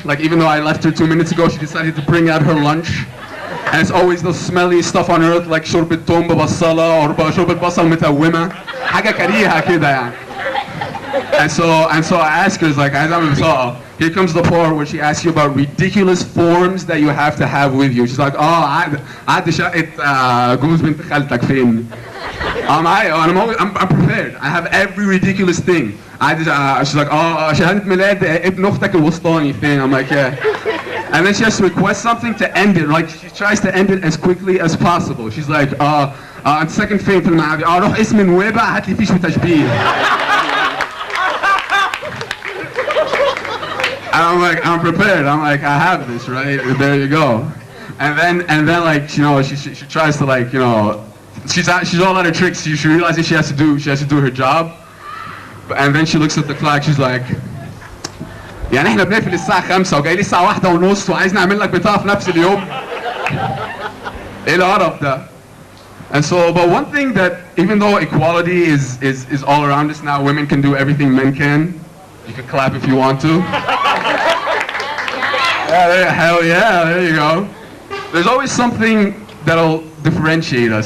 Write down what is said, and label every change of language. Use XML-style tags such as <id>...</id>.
<en>Like, even though I left her 2 minutes ago, she decided to bring out her lunch. And it's always the smelliest stuff on earth, like</en> <ar>شوربة توم ببصلة</ar> <en>or</en> <ar>شوربة بصل متومة. حاجة كريهة كده يعني.</ar> <en>And so I ask her, like, here comes the part where she asks you about ridiculous forms that you have to have with you. She's like, oh,</en> <ar>عاد شقة جوز بنت خالتك فين؟</ar> <en>I'm prepared. I have every ridiculous thing. She's like, oh,</en> <ar>شهادة ميلاد ابن أختك الوسطاني thing.</ar> <en>I'm like, yeah. And then she has to request something to end it. Like, she tries to end it as quickly as possible. She's like, second thing</en> <ar>في المعادي. روح اسم نويبة هات لي فيش وتشبيه.</ar> <en>And I'm like, I'm prepared. I'm like, I have this, right? There you go. And then like, she tries to like, she's all out of tricks. She realizes she has to do her job. And then she looks at the clock. She's like,</en> <ar>يعني احنا بنقفل الساعة 5 وجاي لي الساعة 1:30 وعايز نعمل لك بطاقة في نفس اليوم. ايه القرف ده؟</ar> <en>And so, but one thing that, even though equality is all around us now, women can do everything men can. You can clap if you want to. Yeah, hell yeah, there you go. There's always something that'll differentiate us.</en>